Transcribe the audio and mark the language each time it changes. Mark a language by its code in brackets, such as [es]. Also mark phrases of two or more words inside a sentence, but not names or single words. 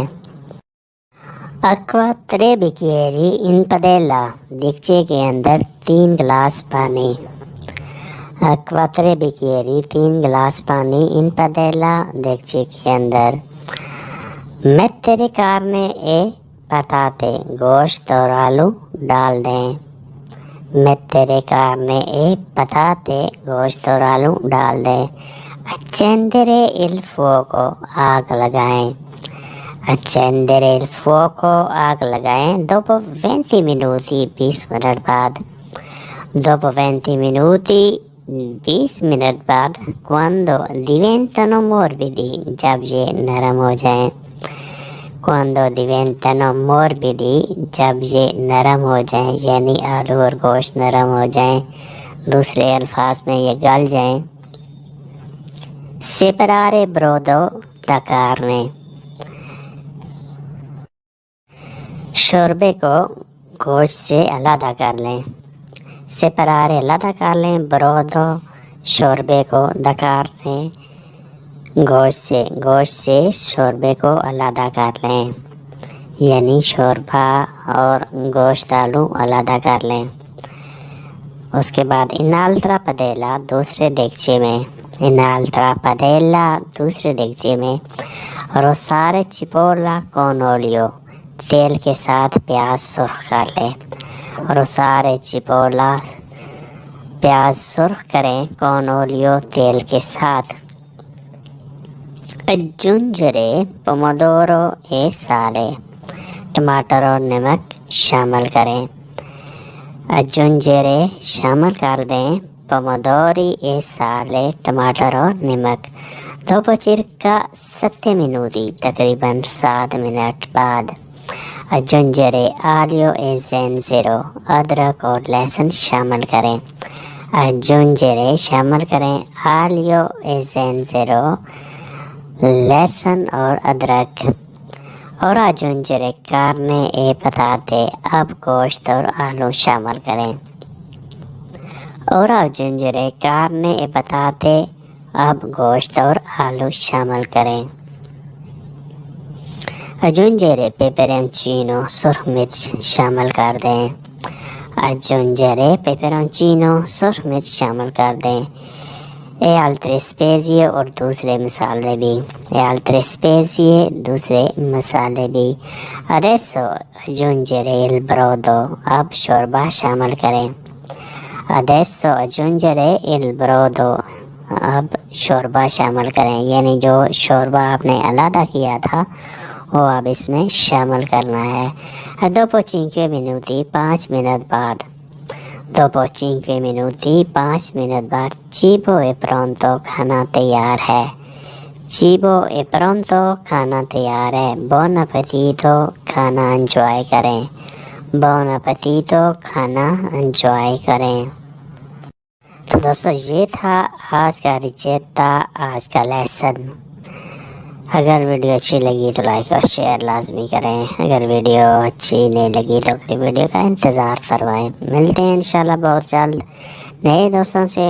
[it] acqua 3 bicchieri in padella, [hi] देगचे के अंदर 3 गिलास पानी। [it] acqua 3 bicchieri, [hi] 3 गिलास पानी [it] in padella, [hi] देगचे के अंदर। [it] मेत्तेरे carne e patate, [hi] गोश्त और आलू डाल दें। [it] मेत्तेरे carne e patate, [hi] गोश्त और आलू डाल दें। [it] accendere il fuoco, [hi] आग लगाएं। [it] accendere il fuoco, [hi] आग लगाएं। [it] dopo 20 minuti, [hi] 20 मिनट बाद। [it] dopo 20 minuti, [hi] 20 मिनट बाद। [it] quando diventano morbidi, [hi] जब ये नरम हो जाएं। [it] quando diventano morbidi, [hi] जब ये नरम हो जाएं, यानी आलू और गोश्त नरम हो जाएं, दूसरे अल्फाज में ये गल जाएं। [it] separare brodo da carne, [hi] शोरबे को गोश्त से अलग कर लें। separare अलग कर लें, brodo शोरबे को, [it] da carne [hi] गोश्त से शोरबे को अलग कर लें, यानी शोरबा और गोश्त आलू अलग कर लें। उसके बाद [it] in altra padella, [hi] दूसरे देगचे में। [it] in altra padella, [hi] दूसरे देगचे में। [it] rosolare cipolla con olio, [hi] तेल के साथ प्याज सुर्ख कर लें। [it] rosolare cipolla, [hi] प्याज सुर्ख करें, [it] con olio, [hi] तेल के साथ। [it] aggiungere pomodoro e sale, [hi] टमाटर और नमक शामिल करें। aggiungere शामिल कर दें, [it] pomodori e sale, [hi] टमाटर और नमक। [it] dopo circa 7 minuti, [hi] तकरीबन 7 मिनट बाद। [it] aggiungere aglio e zenzero, [hi] अदरक और लहसुन शामिल करें। aggiungere शामिल करें, [it] aglio e zenzero, [hi] लहसुन और अदरक। [it] और aggiungere carne e patate, [hi] अब गोश्त और आलू शामिल करें। [it] और aggiungere carne e patate, [hi] अब गोश्त और आलू शामिल करें। [it] aggiungere peperoncino, [hi] सुरख मिर्च शामिल कर दें। [it] aggiungere peperoncino, [hi] सुरख मिर्च शामिल कर दें। [it] e altre spezie, [hi] और दूसरे मसाले भी। [it] e altre spezie, [hi] दूसरे मसाले भी। [it] adesso aggiungere il brodo, [hi] अब शोरबा शामिल करें। [it] adesso aggiungere il brodo, [hi] अब शोरबा शामिल करें, यानी जो शोरबा आपने अलग किया था वो अब इसमें शामिल करना है। [it] dopo 5 minuti, [hi] 5 मिनट बाद। [it] dopo 5 minuti, [hi] 5 मिनट बाद। [it] cibo è pronto, [hi] खाना तैयार है। [it] cibo è pronto, [hi] खाना तैयार है। [it] buon appetito, [hi] खाना एंजॉय करें। [it] buon appetito, [hi] खाना एंजॉय करें। तो दोस्तों ये था आज का रिचेता, आज का लेसन। अगर वीडियो अच्छी लगी तो लाइक और शेयर लाजमी करें। अगर वीडियो अच्छी नहीं लगी तो अगली वीडियो का इंतज़ार फरमाएं। मिलते हैं इंशाल्लाह बहुत जल्द नए दोस्तों से।